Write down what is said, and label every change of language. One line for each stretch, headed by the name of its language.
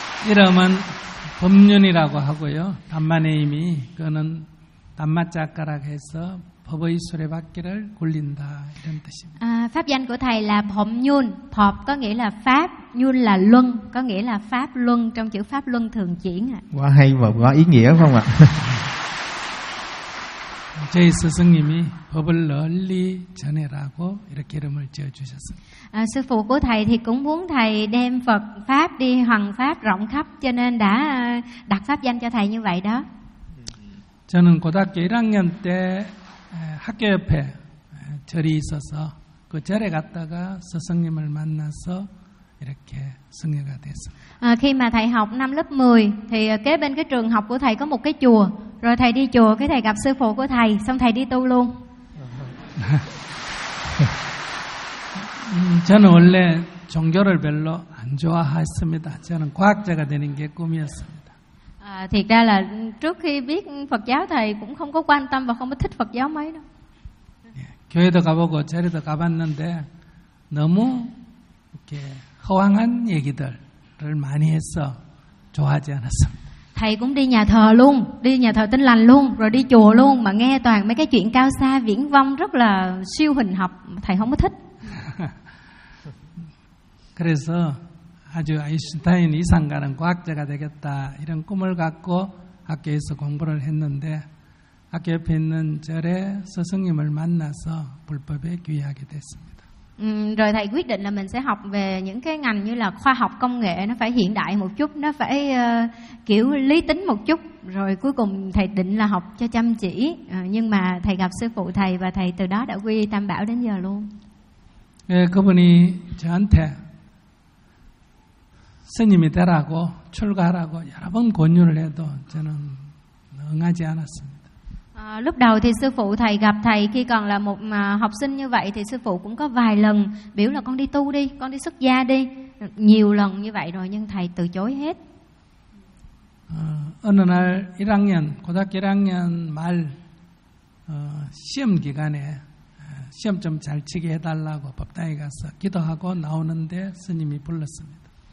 Korean: 이름은 범윤이라고 하고요. 담마네 이미 그는 담마자카라고 해서 법의 수레바퀴를 굴린다 이런 뜻입니다.
Vietnamese: Pháp danh của thầy là Phom Nhun. Phom có nghĩa là pháp, Nhun là luân, có nghĩa là pháp luân trong chữ pháp luân thường chuyển. Quá hay và quá ý nghĩa không ạ?
Korean: 저희 스승님이 법을 널리 전해라고 이렇게 이름을 지어주셨습니다.
Vietnamese: Sư phụ của thầy thì cũng muốn thầy đem Phật pháp đi hoằng pháp rộng khắp, cho nên đã đặt pháp danh cho thầy như vậy đó.
Korean: 저는 고등학교 1학년 때 학교 옆에 절이 있어서 그 절에 갔다가 스승님을 만나서 이렇게 승려가 됐습니다.
Vietnamese: Khi mà thầy học năm lớp 10 thì kế bên cái trường học của thầy có một cái chùa, rồi thầy đi chùa cái thầy gặp sư phụ của thầy, xong thầy đi tu luôn.
Korean: 저는 원래 종교를 별로 안 좋아했습니다. 저는 과학자가 되는 게 꿈이었습니다.
Vietnamese: Thực ra là trước khi biết Phật giáo thầy cũng không có quan tâm và không có thích Phật giáo mấy đâu.
Korean: 교회도 가보고 절에도 가봤는데 너무 이렇게 허황한 얘기들을 많이 해서 좋아하지 않았습니다.
Vietnamese: Thầy cũng đi nhà thờ luôn, đi nhà thờ Tin Lành luôn, rồi đi chùa luôn mà nghe toàn mấy cái chuyện cao xa viễn vông rất là siêu hình học, thầy không có thích.
Korean: 그래서 아주 아인슈타인 이상 가는 과학자가 되겠다 이런 꿈을 갖고 학교에서 공부를 했는데 학교 옆에 있는 절에 스승님을 만나서 불법에 귀하게 됐습니다.
Vietnamese: Rồi thầy quyết định là mình sẽ học về những cái ngành như là khoa học công nghệ, nó phải hiện đại một chút, nó phải kiểu lý tính một chút. Rồi cuối cùng thầy định là học cho chăm chỉ, nhưng mà thầy gặp sư phụ thầy và thầy từ đó đã quy Tam Bảo đến giờ luôn.
Korean: 예, 그분이 저한테 스님이 되라고 출가하라고 여러 번 권유를 해도 저는 응하지 않았습니다.
Vietnamese: Lúc đầu thì sư phụ thầy gặp thầy khi còn là một học sinh như vậy thì sư phụ cũng có vài lần biểu là con đi tu đi, con đi xuất gia đi. Nhiều lần như vậy rồi nhưng thầy từ chối hết.
Korean: 어느 날 1학년, 고등학교 1학년 말 시험 기간에 시험 좀 잘 치게 해달라고 법당에 가서 기도하고 나오는데 스님이 불렀습니다.